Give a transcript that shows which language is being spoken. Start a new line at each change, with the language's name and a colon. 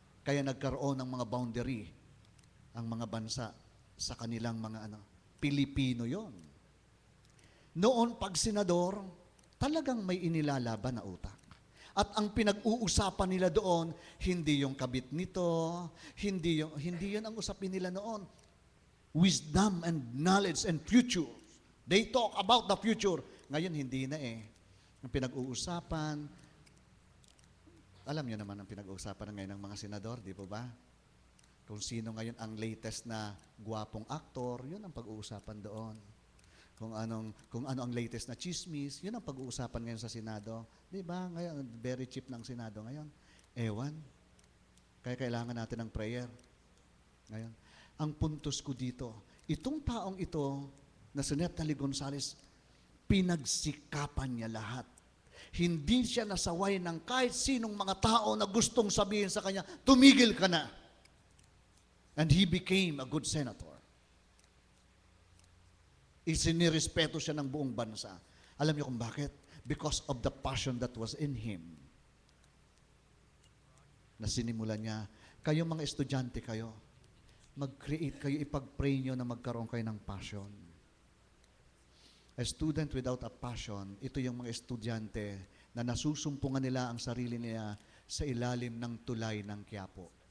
Filipino: Kaya nagkaroon ng mga boundary ang mga bansa sa kanilang mga Pilipino yon. Noon, pag senador, talagang may inilalaban na utak. At ang pinag-uusapan nila doon, hindi yung kabit nito, hindi yun ang usapin nila noon.
English: Wisdom and knowledge and future. They talk about the future.
Filipino: Ngayon, hindi na eh. Ang pinag-uusapan, alam niyo naman ang pinag-uusapan ngayon ng mga senador, di po ba? Kung sino ngayon ang latest na gwapong aktor, yun ang pag-uusapan doon. Kung ano ang latest na chismis, yun ang pag-uusapan ngayon sa Senado. Di ba? Ngayon,
English: very cheap
Filipino: ng Senado ngayon. Ewan. Kaya kailangan natin ng prayer. Ngayon, ang puntos ko dito, itong taong ito na si Neptali Gonzales, pinagsikapan niya lahat. Hindi siya nasaway ng kahit sinong mga tao na gustong sabihin sa kanya, tumigil ka na.
English: And he became a good senator.
Filipino: Isinirespeto siya ng buong bansa. Alam niyo kung bakit?
English: Because of the passion that was in him.
Filipino: Na sinimulan niya, kayo mga estudyante kayo, mag-create kayo, ipag-pray niyo na magkaroon kayo ng passion.
English: A student without a passion,
Filipino: ito yung mga estudyante na nasusumpungan nila ang sarili nila sa ilalim ng tulay ng Quiapo.